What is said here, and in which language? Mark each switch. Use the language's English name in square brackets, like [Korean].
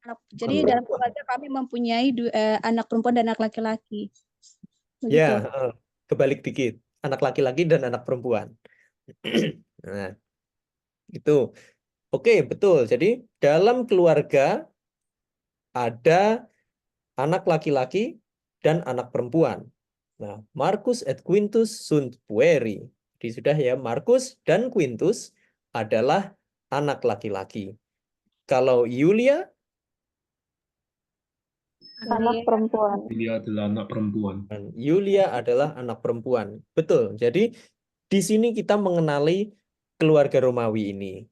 [Indonesian] Jadi dalam keluarga kami mempunyai anak perempuan dan anak laki-laki. Begitu. ya, kebalik dikit. Anak laki-laki dan anak perempuan. Nah, itu. Oke, betul. Jadi dalam keluarga ada anak laki-laki dan anak perempuan. Nah, [Latin] Marcus et Quintus sunt pueri. [Indonesian] Jadi sudah ya, Marcus dan Quintus adalah anak laki-laki. Kalau Yulia, Anak perempuan. Dia adalah anak perempuan. dan Yulia adalah anak perempuan. Betul. Jadi di sini kita mengenali keluarga Romawi ini.